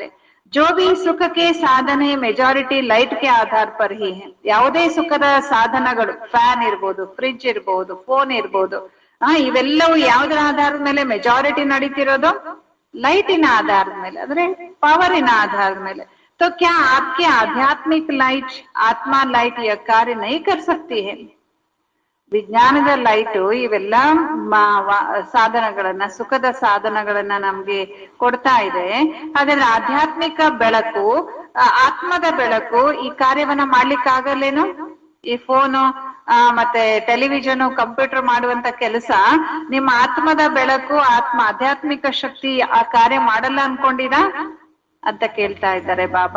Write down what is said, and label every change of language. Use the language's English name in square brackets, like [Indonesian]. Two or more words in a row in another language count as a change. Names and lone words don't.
[Hindi] जो भी सुख के साधन [English] majority light [Hindi] के आधार पर ही है. [Kannada] ಯಾವುದೇ ಸುಖದ ಸಾಧನಗಳು, ಫ್ಯಾನ್ ಇರ್ಬೋದು, ಫ್ರಿಡ್ಜ್ ಇರ್ಬೋದು, ಫೋನ್ ಇರ್ಬೋದು, ಇವೆಲ್ಲವೂ ಯಾವುದರ ಆಧಾರದ ಮೇಲೆ ಮೆಜಾರಿಟಿ ನಡೀತಿರೋದು? ಲೈಟಿನ ಆಧಾರದ ಮೇಲೆ, ಅಂದ್ರೆ ಪವರಿನ ಆಧಾರದ ಮೇಲೆ. [Hindi] तो क्या आपके आध्यात्मिक लाइट, आत्मा लाइट यह कार्य नहीं कर सकती है? [Kannada] ವಿಜ್ಞಾನದ ಲೈಟು ಇವೆಲ್ಲ ಸಾಧನಗಳನ್ನ, ಸುಖದ ಸಾಧನಗಳನ್ನ ನಮ್ಗೆ ಕೊಡ್ತಾ ಇದೆ. ಹಾಗಾದ್ರೆ ಆಧ್ಯಾತ್ಮಿಕ ಬೆಳಕು, ಆತ್ಮದ ಬೆಳಕು ಈ ಕಾರ್ಯವನ್ನ ಮಾಡ್ಲಿಕ್ಕೆ ಆಗಲ್ಲೇನು? ಈ ಫೋನು, ಮತ್ತೆ ಟೆಲಿವಿಷನ್, ಕಂಪ್ಯೂಟರ್ ಮಾಡುವಂತ ಕೆಲಸ ನಿಮ್ಮ ಆತ್ಮದ ಬೆಳಕು, ಆಧ್ಯಾತ್ಮಿಕ ಶಕ್ತಿ ಆ ಕಾರ್ಯ ಮಾಡಲ್ಲ ಅನ್ಕೊಂಡಿರಾ ಅಂತ ಕೇಳ್ತಾ ಇದ್ದಾರೆ ಬಾಬಾ.